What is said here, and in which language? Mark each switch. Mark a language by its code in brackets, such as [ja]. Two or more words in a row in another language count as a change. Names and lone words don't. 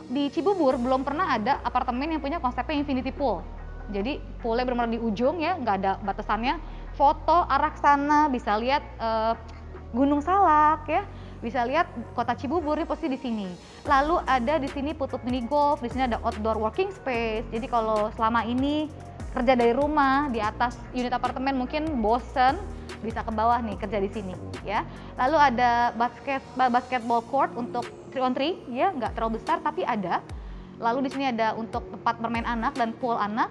[id] Di Cibubur belum pernah ada apartemen yang punya konsepnya [en] infinity pool. [id] Jadi poolnya benar-benar di ujung ya, nggak ada batasannya. Foto arah sana bisa lihat Gunung Salak ya, bisa lihat kota Cibubur ini pasti di sini. Lalu ada di sini [en] put-put mini golf, [id] di sini ada [en] outdoor working space. [id] Jadi kalau selama ini kerja dari rumah di atas unit apartemen mungkin bosen, bisa ke bawah nih kerja di sini ya. Lalu ada [en] basketball court [id] untuk 3-on-3 ya, nggak terlalu besar tapi ada. Lalu di sini ada untuk tempat bermain anak dan pool anak.